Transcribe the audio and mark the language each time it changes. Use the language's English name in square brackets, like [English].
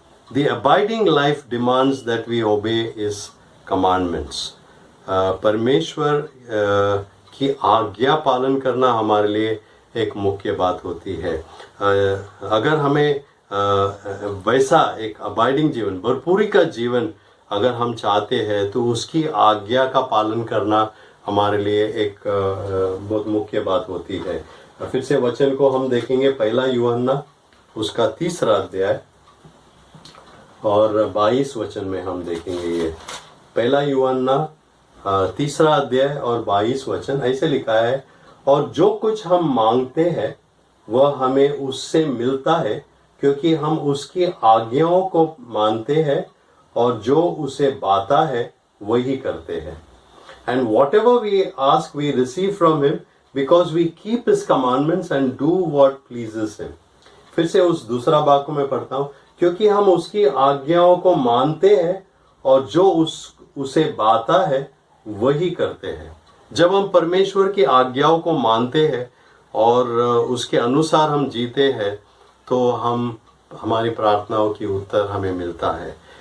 [English] The abiding life demands that we obey His commandments. [Hindi] परमेश्वर की आज्ञा पालन करना हमारे लिए एक मुख्य बात होती है। अगर हमें वैसा एक अबाइडिंग जीवन, भरपूरी का जीवन अगर हम चाहते हैं तो उसकी आज्ञा का पालन करना हमारे लिए एक बहुत मुख्य बात होती है। फिर से वचन को हम देखेंगे, पहला यूहन्ना उसका 3 अध्याय और 22 वचन में हम देखेंगे। ये पहला यूहन्ना 3 अध्याय और 22 वचन ऐसे लिखा है, और जो कुछ हम मांगते हैं वह हमें उससे मिलता है क्योंकि हम उसकी आज्ञाओं को मानते हैं और जो उसे बाता है वही करते हैं। And whatever we ask we receive from him because we keep his commandments and do what pleases him. फिर से उस दूसरा भाग को मैं पढ़ता हूँ, क्योंकि हम उसकी आज्ञाओं को मानते हैं और जो उसे बाता है वही करते हैं। जब हम परमेश्वर की आज्ञाओं को मानते हैं और उसके अनुसार हम जीते हैं तो हमारी प्रार्थनाओं की उत्तर हमें मिलता है।